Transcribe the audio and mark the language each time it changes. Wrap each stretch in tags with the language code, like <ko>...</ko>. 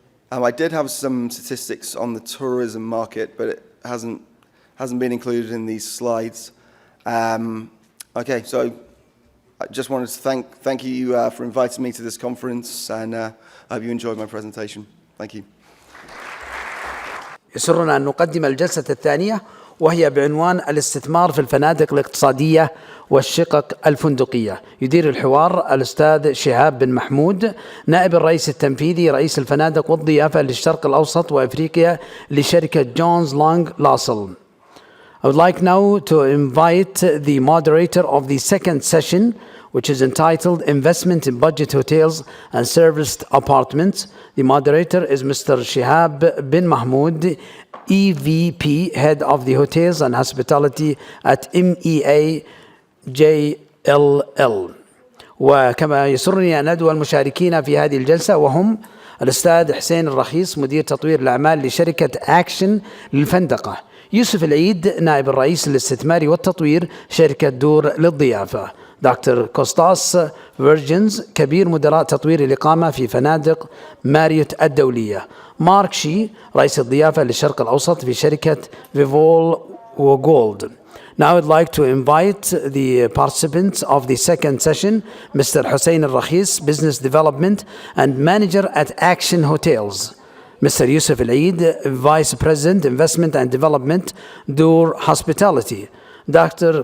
<en>I did have some statistics on the tourism market, but it hasn't been included in these slides. Okay, so I just wanted to thank you for inviting me to this conference, and I hope you enjoyed my presentation. Thank you.</en> <ar>يسرنا أن نقدم الجلسة الثانية، وهي بعنوان الاستثمار في الفنادق الاقتصادية والشقق الفندقية. يدير الحوار الأستاذ شهاب بن محمود، نائب الرئيس التنفيذي رئيس الفنادق والضيافة للشرق الأوسط وأفريقيا لشركة جونز لونج لاسل.</ar> <en>I would like now to invite the moderator of the second session, which is entitled Investment in Budget Hotels and Serviced Apartments. The moderator is Mr. Shehab bin Mahmoud, EVP, Head of the Hotels and Hospitality at MEA JLL.</en> <ar>وكما يسرني أن أدعو المشاركين في هذه الجلسة، وهم الأستاذ حسين الرخيص، مدير تطوير الأعمال لشركة أكشن للفندقة، يوسف العيد، نائب الرئيس للاستثمار والتطوير شركة دور للضيافة، دكتور كوستاس فيرجنز، كبير مدراء تطوير الإقامة في فنادق ماريوت الدولية، مارك شي، رئيس الضيافة للشرق الأوسط في شركة فيثفول وجولد.</ar> <en>Now I'd like to invite the participants of the second session, Mr. Hussein al-Rakhis, Business Development and Manager at Action Hotels, Mr. Yusuf al-Eid, Vice President, Investment and Development, Dur Hospitality, Dr.</en>